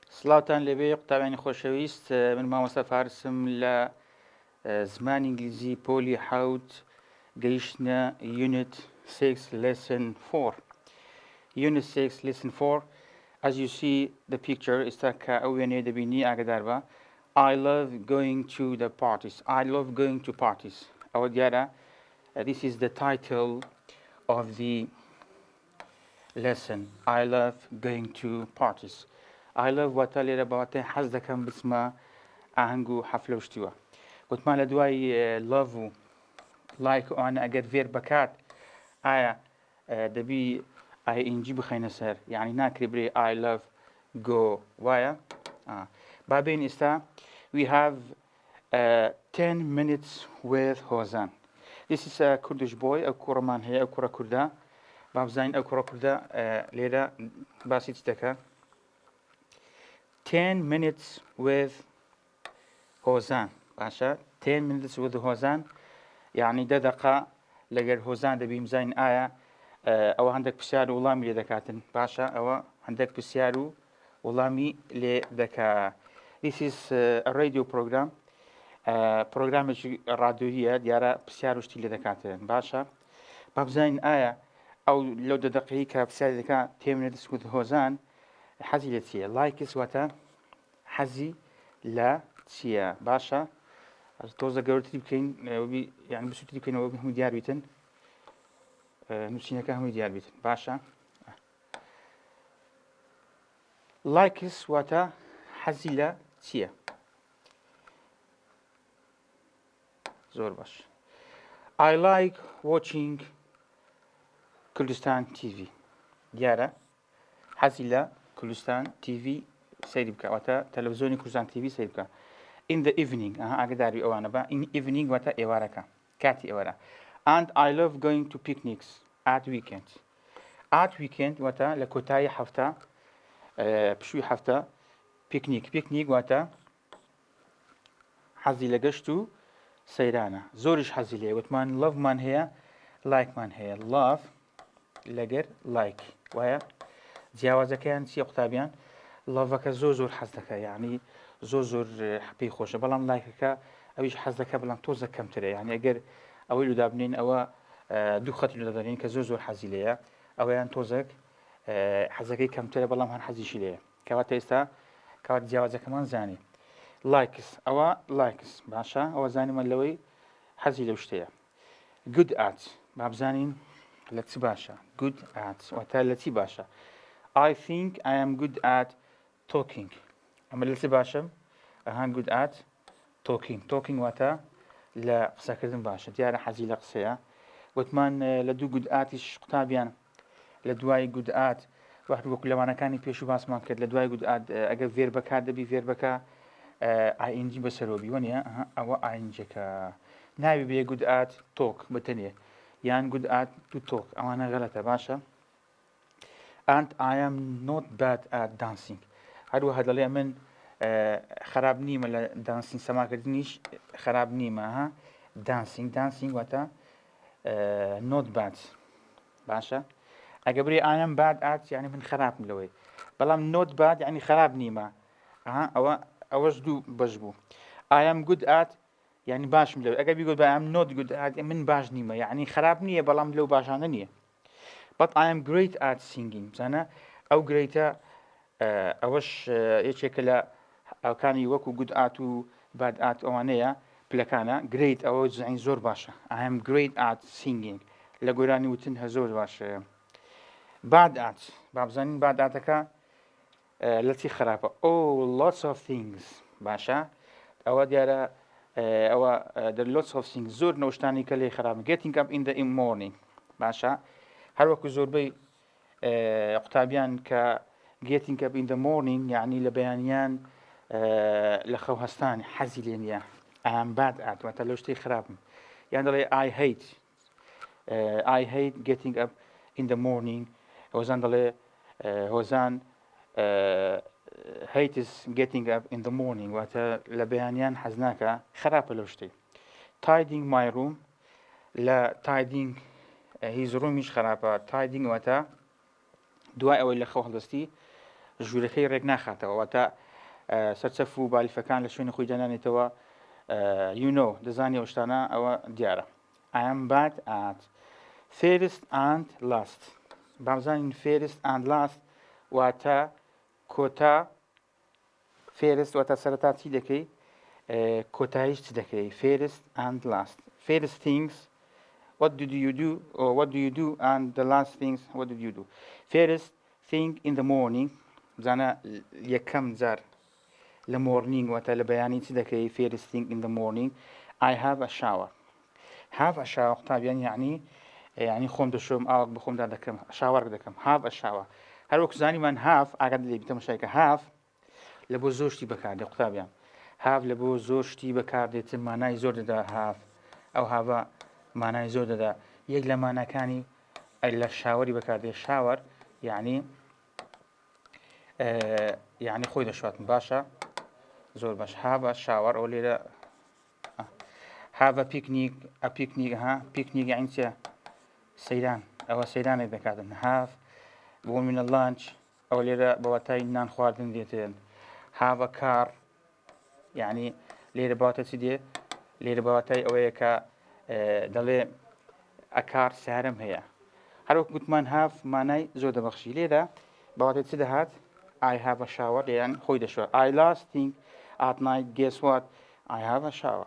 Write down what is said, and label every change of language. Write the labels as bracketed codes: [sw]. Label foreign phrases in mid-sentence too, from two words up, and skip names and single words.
[ckb] سڵاوتان لەبێ قوتابیانی خۆشەویست من مامۆستا فارسم لە زمانی ئینگلیزی پۆلی حوت گەیشتنە [en] Unit 6 Lesson 4. Unit 6 Lesson 4. As you see the picture [ckb] ئێستا کە ئەو وێنەیە دەبینی ئاگادار بە. [en] I love going to the parties. I love going to parties. [ckb] ئەوە دیارە. [en] This is the title of the lesson. I love going to parties. I love [ckb] واتە لێرە بەواتە حەز دەکەم بچمە ئاهەنگ و حەفلە و شتووە. گوتمان لە دوای love و like و ئەوانە ئەگەر فێر بکات ئایا دەبی ing بخەینە سەر یعنی ناکرێ برێ [en] I love go [ckb] وایە با بین ئێستا [en] we have 10 minutes with Hozan. This is a Kurdish boy [ckb] ئەو کوڕەمان هەیە ئەو کوڕە کوردە با بزانین ئەو کوڕە کوردە لێرە باسی چ دەکات [en] 10 minutes with Hozan. [ckb] باشە [en] 10 minutes with Hozan [ckb] يعني 10 دقة لەگەر هۆزان دەبیم زین ئایا ئەوە هەندێک پرسیار و وڵامی لێ دەکاتن باشە ئەوە هەندێک پرسیار و وڵامی لێ دەکات. [en] This is a radio program. [ckb] پرۆگرامێکی ڕادیۆییە دیارە پرسیار و شتی لێ دەکاتن باشە با بزانین ئایا ئەو لەو 10 دقەیە کە پرسیاری دەکات [en] 10 minutes with Hozan [ckb] حەزی لە چییە؟ لایکس واتە حەزی لە چییە باشە تۆزە گەورەتری بکەین یعنی بسووتری بکەینەوە هەمووی دیار بیتن نووسینەکە هەمووی دیار بیتن باشە لایکس واتە حەزی لە چییە؟ زۆر باش. [en] I like watching Kurdistan TV. [ckb] دیارە حەزی لە کوردستان TV سەیری بکە واتە تەلەڤیزۆنی کوردستان TV سەیری بکە. [en] In the evening [ckb] ئاگاداری ئەوانە بە [en] in evening [ckb] واتە ئێوارەکە کاتی ئێوارە. [en] And I love going to picnics at weekend. At weekend [ckb] واتە لە کۆتایی هەفتە پشووی هەفتە پیکنیک واتە حەزی لە گەشت و سەیرانە زۆریش حەزی لێ وتمان لەڤمان هەیە لایکمان هەیە love لەگەر like وایە جیاوازەکەیان چیە قوتابیان لەڤەکە زۆر حەز دەکە یعنی زۆر پێی خۆشە بەڵام لایکەکە ئەویش حەز دەکە بەڵام تۆزە کەمترە یعنی ئەگەر ئەوەی لودا بنین ئەوە دوو خەتی لودا دەنین کە زۆر حەزی لێیە ئەوەیان تۆزێک حەزەکەی کەمترە بەڵام هەر حەزیشی لێیە کەواتە ئێستا کەوات جیاوازەکەمان زانی لایکس ئەوە لایکس باشە ئەوە زانیمە لەوەی حەزی لەو شتەیە [en] good at [ckb] با بزانین لە چ باشە [en] good at [ckb] واتە لە چی باشە [en] I think I am good at talking. [ckb] ئەمە لە چ باشم [en] good at talking [ckb] واتە لە قسەکردن باشە دیارە حەزی لە قسەیە وتمان لە دوو [en] good at [ckb] یش قوتابیان لە دوای [en] good at [ckb] وەکو لەوانەکانی پێش و باسمان کرد لە دوای [en] good at [ckb] ئەگەر فێر بەکات دەبی فێر بکە ing بەسەرۆبی وەنیە ئەوە ingەکە ناوی بێ [en] good at talk [ckb] بەتەنێ یان [en] good at to talk [ckb] ئەوانە غەلەتە باشە [en] and I am not bad at dancing. [ckb] هەروەها دەڵێ من خراپ نیمە لە دانسینگ سەماکردنیش خراپ نیمە دانسینگ واتە [en] not bad [ckb] باشە ئەگە بڕێ [en] I am bad at [ckb] یعنی من خراپم لەوەی بەڵام [en] not bad [ckb] یعنی خراپ نیمە ئەوەش دوو بەش بوو [en] I am good [ckb] at یعنی باشم لەوەی ئەگە بیگوت بە [en] I am not good at [ckb] من باش نیمە یعنی خراپ نییە بەڵام لەو باشانە نییە [en] but I am great at singing [ckb] زانە ئەو گرێتە ئەوەش یەکێکە لە ئەوکانی وەکو [en] good at [ckb] و [en] bad at [ckb] ئەوانەیە پلەکانە great ئەوە زین زۆر باشە [en] I am great [ckb] at singing لە گۆرانی وتن هە زۆر باشە [en] bad at [ckb] با بزانین [en] bad at [ckb] ەکە لە چی خراپە [en] lots of things [ckb] باشە ئەوە دیارە ئەوە [en] lots of things [ckb] زۆر نەوشتانی کە لێ خراپە [en] getting up in the morning [ckb] باشە هەروەکو زۆربەی قوتابیان کە [en] getting up in the morning [ckb] یعنی لە بەیانیان لە خەو هەستانی حەزی لێ نییە [en] I am bad at [ckb] واتە لەو شتەی خراپم یان دەڵێ [en] I hate getting up in the morning [ckb] هۆزان دەڵێ هۆزان [en] hates getting up in the morning [ckb] واتە لە بەیانیان حەز ناکە خراپە لەو شتەی [en] tidying my room [ckb] لە tidying هیچ ڕوومیش خراپە tidying واتە دوای ئەوەی لە خەو هەڵدەستی ژوورەکەی ڕێک ناخاتەوە واتە سەرچەف و بالیفەکان لە شوێنی خۆی دەنانێتەوە دەزانی ئەو شتانە ئەوە دیارە. [en] I am bad at first and last. [ckb] بامزانین [en] first and last [ckb] واتە کۆتا first واتە سەرەتا چی دەکەی کۆتاییش چ دەکەی [en] first and last. First things what did you do or what do you do and the last things what did you do. First thing in the morning [ckb] بزانە یەکەم جار لە [en] morning [ckb] واتە لە بەیانی چی دەکەی [en] first thing in the morning I have a shower. have a shower [ckb] قوتابیان یعنی خۆم دەشۆم ئاوک بە خۆمدا دەکەم شاوەڕ دەکەم [en] have a shower. [ckb] هەروەک زانیمان have ئاگات لێ تەماشایکە have لە بۆ زۆر شتی بەکاردێت قوتابیان have لە بۆ زۆر شتی بەکاردێت مانای زۆر دەدا have ئەو هاوە مانای زۆر دەدا یەک لە ماناکانی لە شاوەری بەکاردێت شاوەر یعنی خۆی دەشواتم باشە زۆر باش [en] have a shower [ckb] ئەو لێرە [en] have a picnic [ckb] ها picnic یعنی چیە سەیران ئەوە سەیرانێک دەکاتن have بۆ منە lunch ئەو لێرە بەواتای نان خواردن دێتێن [en] have a car [ckb] یعنی لێرە بەواتە چی دێ لێرە بەواتای ئەوەیە کە دەڵێ ئەکار سیارەم هەیە هەروەک گوتمان have مانای زۆر دەبەخشی لێرە بەواتای چی دەهات [en] I have a shower [ckb] یان خۆی دەشوە [en] I last thing at night guess what I have a shower.